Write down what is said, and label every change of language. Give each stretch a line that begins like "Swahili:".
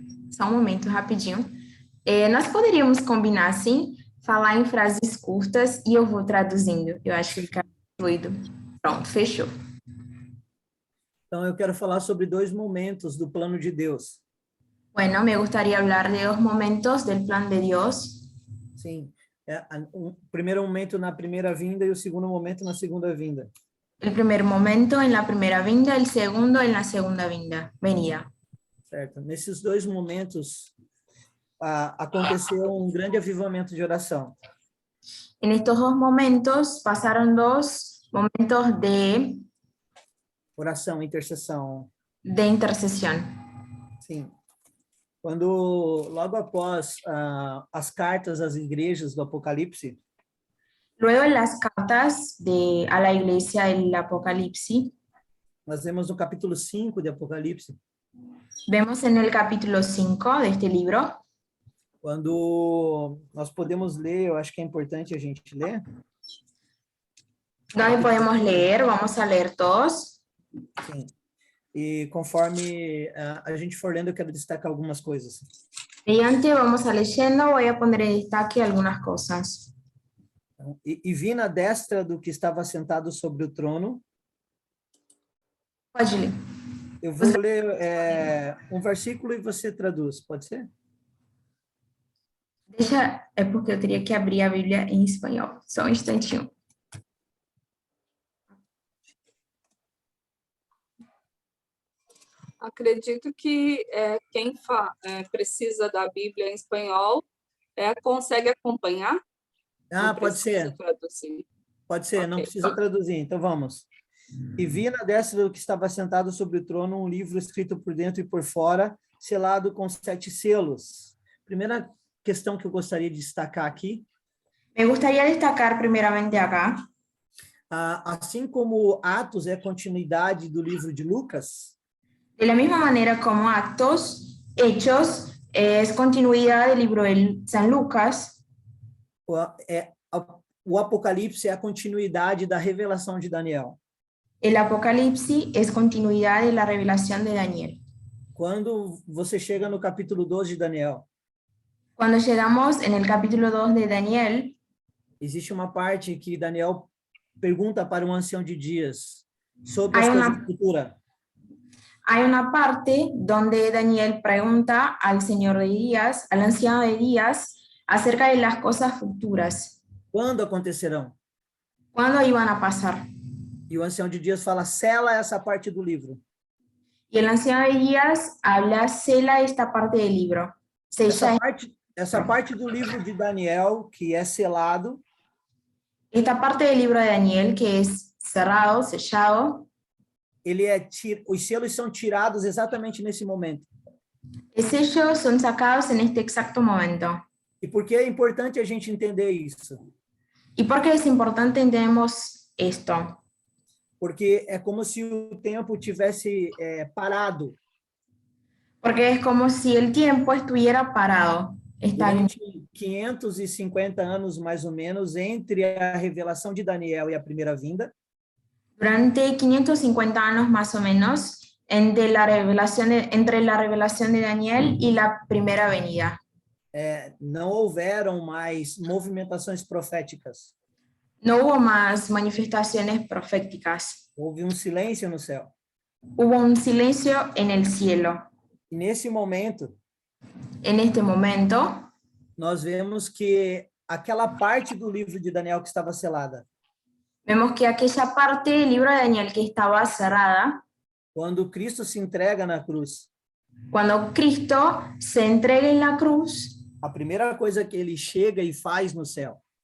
Portuguese: Só um momento, rapidinho. Nós poderíamos combinar, assim, falar em frases curtas e eu vou traduzindo. Eu acho que fica fluido. Pronto, fechou. Então, eu quero falar sobre dois momentos do plano de Deus.
Spanish: Bueno, me gustaría hablar de dos momentos del plan de Dios.
Portuguese: Sim. O primeiro momento na primeira vinda e o segundo momento na segunda vinda.
Spanish: El primer momento en la primera vinda, el segundo en la segunda venida.
Portuguese: Certo. Nesses dois momentos, aconteceu um grande avivamento de oração.
Spanish: En estos dos momentos pasaron dos momentos de
Portuguese: Oração, intercessão.
Spanish: intercesión.
Portuguese: Sim. Quando, logo após as cartas às igrejas do Apocalipse,
Spanish: Luego en las cartas a la iglesia del Apocalipsis,
Portuguese: nós vemos no capítulo 5 de Apocalipse,
Spanish: vemos en el capítulo 5 de este libro,
Portuguese: quando nós podemos ler, eu acho que é importante a gente ler.
Spanish: donde podemos leer, vamos a leer todos.
Portuguese: Sim. E conforme a gente for lendo, eu quero destacar algumas coisas.
Spanish: Mediante vamos a leyendo, voy a poner en destaque algunas cosas.
Portuguese: E vi na destra do que estava sentado sobre o trono. Pode ler. Eu vou ler um versículo e você traduz, pode ser? É porque eu teria que abrir a Bíblia em espanhol. Só um instantinho. Acredito que quem precisa da Bíblia em espanhol consegue acompanhar. Pode ser. Traduzir. Pode ser, não Ok, precisa pronto. traduzir. Então vamos. E vi na destra do que estava sentado sobre o trono um livro escrito por dentro e por fora, selado com 7 selos. Primeira questão que eu gostaria de destacar aqui,
Spanish: Me gustaría destacar primeramente acá,
Portuguese: assim como Atos é continuidade do livro de Lucas,
Spanish: de la misma manera como Actos, Hechos, es continuidad del libro de San Lucas,
Portuguese: o Apocalipse é a continuidade da revelação de Daniel.
Spanish: el Apocalipsis es continuidad de la revelación de Daniel.
Portuguese: Quando você chega no capítulo 12 de Daniel,
Spanish: Cuando llegamos en el capítulo 2 de Daniel,
Portuguese: existe uma parte que Daniel pergunta para um ancião de dias sobre as
Spanish: Hay
Portuguese: coisas
Spanish: una-
Portuguese: futuras.
Spanish: hay una parte donde Daniel pregunta al Señor de Días, al anciano de Días, acerca de las cosas futuras,
Portuguese: Quando acontecerão?
Spanish: cuándo iban a pasar.
Portuguese: E o ancião de dias fala, sela essa parte do livro.
Spanish: Y el anciano de Días habla, sela esta parte del libro.
Portuguese: Essa parte do livro de Daniel, que é selado,
Spanish: Esta parte del libro de Daniel, que es cerrado, sellado,
Portuguese: os selos são tirados exatamente nesse momento.
Spanish: los sellos son sacados en este exacto momento.
Portuguese: E por que é importante a gente entender isso?
Spanish: ¿Y por qué es importante entendemos esto?
Portuguese: Porque é como se o tempo tivesse parado
Spanish: Porque es como si el tiempo estuviera parado.
Portuguese: durante 550 anos, mais ou menos, entre a revelação de Daniel e a primeira vinda.
Spanish: Durante 550 años más o menos, entre la revelación de Daniel y la primera venida.
Portuguese: Não houveram mais movimentações proféticas.
Spanish: No hubo más manifestaciones proféticas.
Portuguese: Houve um silêncio no céu.
Spanish: Hubo un silencio en el cielo.
Portuguese: E nesse momento,
Spanish: En este momento,
Portuguese: nós vemos que aquela parte do livro de Daniel que estava selada,
Spanish: vemos que aquella parte del libro de Daniel que estaba cerrada,
Portuguese: quando Cristo se entrega na cruz,
Spanish: cuando Cristo se entrega en la cruz,
Portuguese: a primeira coisa que ele chega e faz no céu